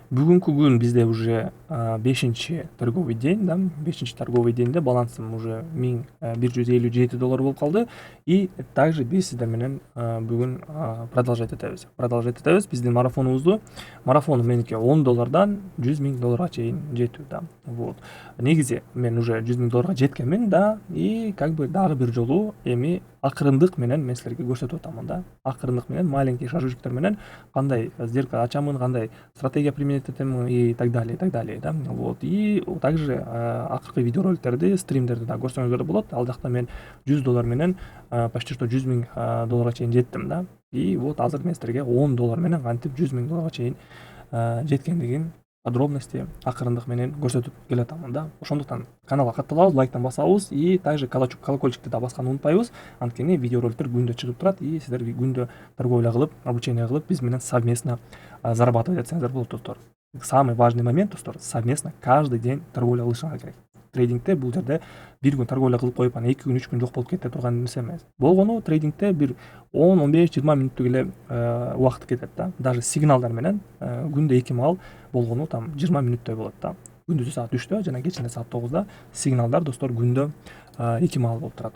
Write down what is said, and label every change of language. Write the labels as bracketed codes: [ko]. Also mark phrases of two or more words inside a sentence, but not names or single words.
[ky] Бүгүнкү күн бизде уже 5-чи [ru] торговый день, [ky] да, 5-чи [ru] торговый деньде [ky] балансым уже $1157 болуп калды. [ru] И также [ky] биз сиздер менен бүгүн продолжать этебиз биздин марафонубузду. Марафон меники $10 $100,000 чейин жетүү, да. Вот. Негизи мен уже $100,000 жеткенмин, да, [ru] и как бы [ky] дагы бир жолу эми акырындык менен мен силерге көрсөтүп атамын, да. Акырындык менен, [ru] маленький шажочктор [ky] менен кандай сделка ачамын, кандай стратегия применять этемин [ru] и так далее, [ky] да. Вот. [ru] И также [ky] акыркы видеороликтерди, стримдерди да көрсөңүздөр болот. Ал жакта мен $100 менен [ru] почти что [ky] $100,000 чейин жеттим, да. [ru] И вот [ky] азыр мен силерге $10 менен кантип $100,000 чейин жеткендигин подробности акырындык менен көрсөтүп келатамын, да. Ошондуктан каналга катталабыз, лайктан басабыз [ru] и также [ky] колокольчикти да басканды унутпайбыз. Анткени видеороликтер күндө чыгып турат и сиздер күндө торговля кылып, обучение кылып, биз менен [ru] совместно зарабатывать [ky] этсеңиздер болот, достор. [ru] Самый важный момент, [ky] достор, [ru] совместно каждый день [ky] торговля кылышыңар керек. Трейдингте бул жерде бир күн торговля кылып коюп, анан 2 күн 3 күн жок болуп кете турган нерсе эмес. Болгону трейдингте бир 10, 15, 20 мүнөттүк эле убакыт кетет, да. Даже сигналдар менен күндө 2 маал болгону там 20 мүнөттөй болот, да. Күндүзү саат 3-тө жана кечинде саат 9-да сигналдар, достор, күндө 2 маал болуп турат.